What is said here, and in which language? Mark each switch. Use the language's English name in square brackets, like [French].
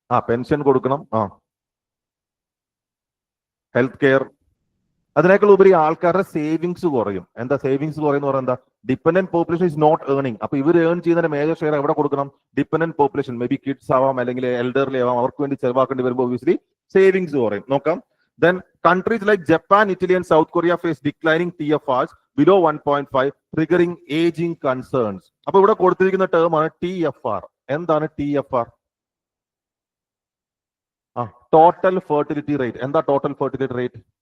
[Malayalam] Pension കൊടുക്കണം, health care, അതിനേക്കാൾ ഉപരി ആൾക്കാരുടെ സേവിങ്സ് കുറയും. എന്താ സേവിങ്സ് കുറയുന്ന പറയുന്നത്? എന്താ? [English] Dependent population is not earning. [Malayalam] അപ്പൊ ഇവർ ഏൺ ചെയ്യുന്നതിന്റെ മേജർ ഷെയർ എവിടെ കൊടുക്കണം? Dependent population, may be kids ആവാം അല്ലെങ്കിൽ എൽഡർലി ആവാം, അവർക്ക് വേണ്ടി ചെലവാക്കേണ്ടി വരുമ്പോൾ ഒബ്വിയസ്ലി സേവിങ്സ് കുറയും. നോക്കാം. [English] Then countries like Japan, Italy and South Korea face declining TFRs below 1.5, triggering aging concerns. [Malayalam] അപ്പൊ ഇവിടെ കൊടുത്തിരിക്കുന്ന ടേം ആണ് TFR. എന്താണ് TFR? Total fertility rate. എന്താ ടോട്ടൽ ഫെർട്ടിലിറ്റി റേറ്റ്?